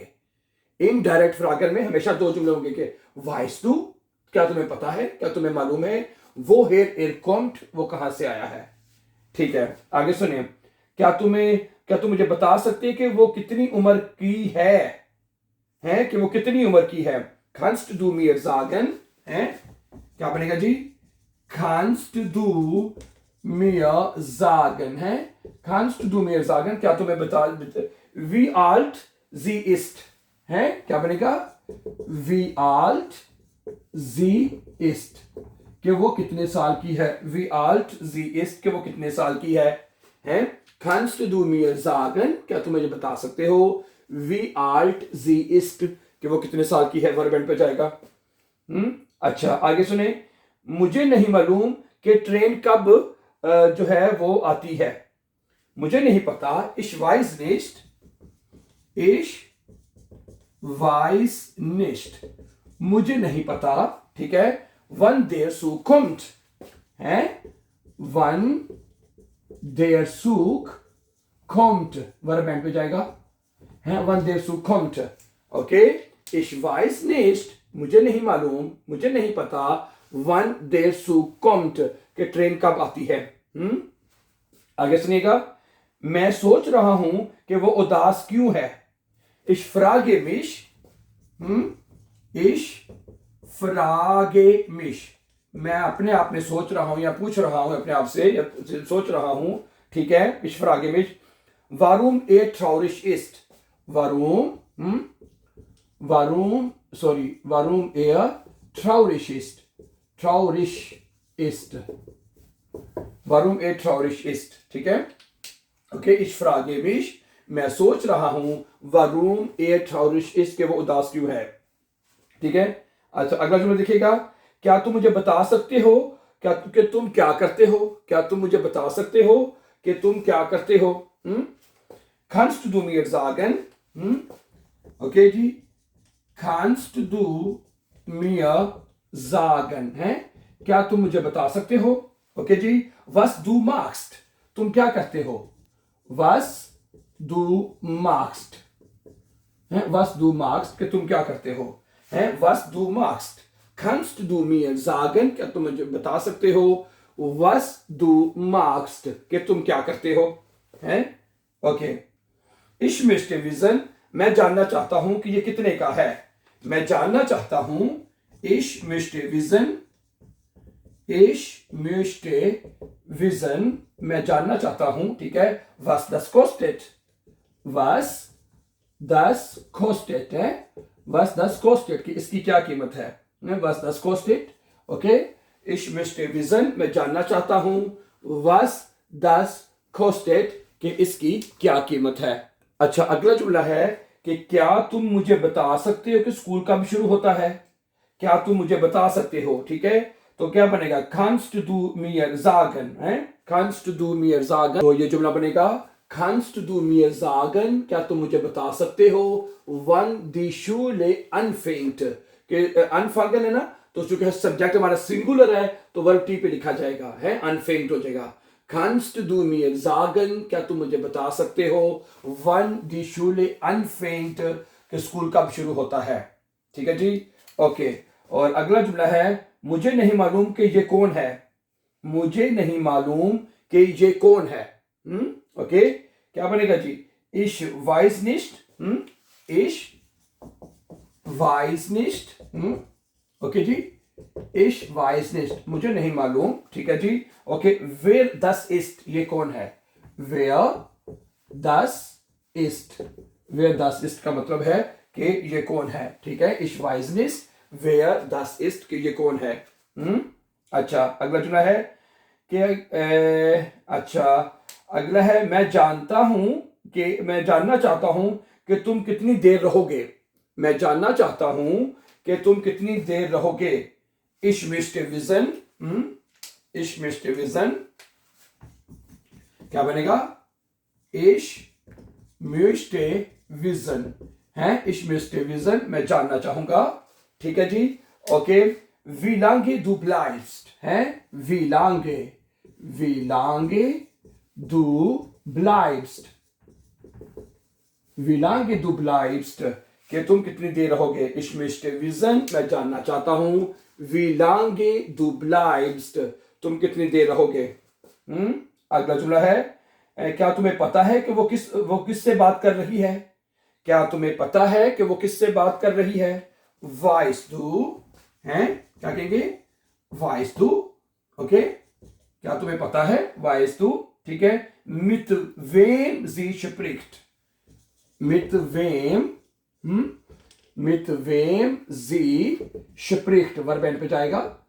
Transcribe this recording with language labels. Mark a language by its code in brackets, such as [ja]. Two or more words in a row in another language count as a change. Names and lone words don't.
[de] Indirekte Fragen [hi] में हमेशा दो जुमले होंगे कि [de] weißt du, [hi] क्या तुम्हें पता है, क्या तुम्हें मालूम है, [de] woher er kommt, [hi] वो कहां से आया है, ठीक है। आगे सुनिए, क्या तुम मुझे बता सकते हैं कि वो कितनी उम्र की है कि वो कितनी उम्र की है। [de] kannst du mir sagen, [hi] है क्या बनेगा जी? [de] kannst du mir sagen, है kannst du mir sagen, [hi] क्या तुम्हें बता, [de] wie alt sie ist, [hi] है क्या बनेगा? [de] wie alt sie ist, [hi] कि वो कितने साल की है। [de] wie alt sie ist, [hi] कि वो कितने साल की है। [de] kannst du mir sagen, [hi] क्या तुम मुझे बता सकते हो, [de] wie alt sie ist, [hi] कि वो कितने साल की है, [en] verb end [hi] पे जाएगा। अच्छा, आगे सुने, मुझे नहीं मालूम कि ट्रेन कब जो है वो आती है। मुझे नहीं पता। [de] Ich weiß nicht। Ich weiß nicht। [hi] मुझे नहीं पता। ठीक है। [de] Wann der Zug kommt [hi] है। [de] Wann der Zug kommt [en] verb end [hi] पे जाएगा है। [de] Wann der Zug kommt। ओके। Ich weiß nicht। [hi] मुझे नहीं मालूम, मुझे नहीं पता। [de] Wann der Zug kommt [hi] कि ट्रेन कब आती है। आगे सुनिएगा। मैं सोच रहा हूं कि वो उदास क्यों है। [de] Ich frage mich। Ich frage mich। [hi] मैं अपने आप में सोच रहा हूं या पूछ रहा हूं अपने आप से या सोच रहा हूं। ठीक है। [de] Ich frage mich warum er traurig ist। warum er traurig ist। warum er traurig ist। [hi] ठीक है। ओके। [de] Ich frage mich [hi] मैं सोच रहा हूं [de] warum er traurig ist [hi] कि वो उदास क्यों है। ठीक है। अच्छा अगला जुमला देखिएगा। क्या तुम मुझे बता सकते हो क्या कि तुम क्या करते हो। क्या तुम मुझे बता सकते हो कि तुम क्या करते हो। [de] kannst du mir sagen। [hi] ओके जी। [de] kannst du mir sagen है। [hi] क्या तुम मुझे बता सकते हो। ओके जी। [de] was du machst [hi] तुम क्या करते हो। [de] was du machst है। was du machst [hi] कि तुम क्या करते हो है। [de] was du machst। kannst du mir sagen [hi] क्या तुम मुझे बता सकते हो। [de] was du machst [hi] कि तुम क्या करते हो है। ओके। [de] ich möchte wissen [hi] मैं जानना चाहता हूं कि ये कितने का है। मैं जानना चाहता हूं। [de] ich möchte wissen। ich möchte wissen [hi] मैं जानना चाहता हूं। ठीक है। [de] was das kostet। was das kostet है। was das kostet [hi] कि इसकी क्या कीमत है। [de] was das kostet। [hi] ओके। [de] ich möchte wissen [hi] मैं जानना चाहता हूं। [de] was das kostet [hi] कि इसकी क्या कीमत है। अच्छा अगला जुमला है कि क्या तुम मुझे बता सकते हो कि स्कूल कब शुरू होता है। क्या तुम मुझे बता सकते हो। ठीक है। तो क्या बनेगा [de] kannst du mir sagen [hi] है। [de] kannst du mir sagen [hi] तो ये जुमला बनेगा [de] kannst du mir sagen [hi] क्या तुम मुझे बता सकते हो [de] wann die Schule anfängt [hi] कि anfangen है ना तो चूंकि सब्जेक्ट हमारा सिंगुलर है तो वर्ब टी पे लिखा जाएगा है anfängt हो जाएगा। [de] kannst du mir sagen [hi] क्या तुम मुझे बता सकते हो [de] wann die Schule anfängt [hi] कि स्कूल कब शुरू होता है। ठीक है जी। ओके। और अगला जुमला है मुझे नहीं मालूम कि ये कौन है। मुझे नहीं मालूम कि ये कौन है। ओके। क्या बनेगा जी [de] ich weiß nicht। ich weiß nicht। [hi] ओके जी। [de] ich weiß nicht [hi] मुझे नहीं मालूम। ठीक है जी। ओके। [de] wer das ist [hi] ये कौन है। [de] wer das ist। wer das ist [hi] का मतलब है कि ये कौन है। ठीक है। [de] ich weiß nicht wer das ist [hi] कि ये कौन है। अच्छा अगला जुमला है कि अच्छा अगला है मैं जानता हूं कि मैं जानना चाहता हूं कि तुम कितनी देर रहोगे। मैं जानना चाहता हूं कि तुम कितनी देर रहोगे। [de] ich möchte wissen। ich möchte wissen [hi] क्या बनेगा [de] ich möchte wissen है। ich möchte wissen [hi] मैं जानना चाहूंगा। ठीक है जी। ओके। [de] wie lange du bleibst है। wie lange du bleibst। wie lange du bleibst [hi] कि तुम कितनी देर रहोगे। [de] ich möchte wissen [hi] मैं जानना चाहता हूं। [de] wie lange du bleibst [hi] तुम कितनी देर रहोगे। अगला जुमला है क्या तुम्हें पता है कि वो किससे बात कर रही है। क्या तुम्हें पता है कि वो किससे बात कर रही है। [de] weißt du [hi] हैं क्या कहेंगे [de] weißt du। [hi] ओके। क्या तुम्हें पता है [de] weißt du। [hi] ठीक है। [de] mit wem sie spricht। mit wem sie spricht [en] verb end [hi] पे जाएगा।